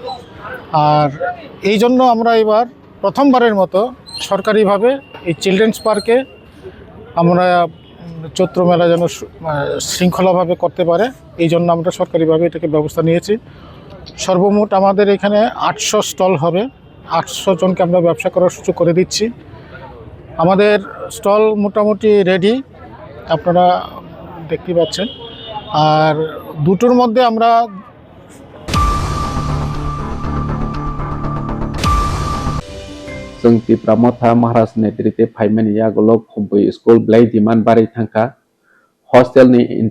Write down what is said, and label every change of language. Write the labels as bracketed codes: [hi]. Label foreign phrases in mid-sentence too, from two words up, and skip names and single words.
[bn] আর এই জন্য আমরা এবার প্রথমবারের মতো সরকারিভাবে এই চিলড্রেন্স পার্কে আমরা চৈত্র মেলা যেন শৃঙ্খলাভাবে করতে পারে, এই জন্য আমরা সরকারিভাবে এটাকে ব্যবস্থা নিয়েছি। সর্বমোট আমাদের এখানে 800 স্টল হবে। 800 জনকে আমরা ব্যবসা করার সুযোগ করে দিচ্ছি। আমাদের স্টল মোটামুটি রেডি, আপনারা দেখতে পাচ্ছেন। আর দুটোর মধ্যে আমরা [brx] जोंनि प्रमथा महाराज नेतृत्वे फाइमानि आगोलाव स्कुल ब्लाइ डिमान्ड बाराय थांखा हस्टेलनि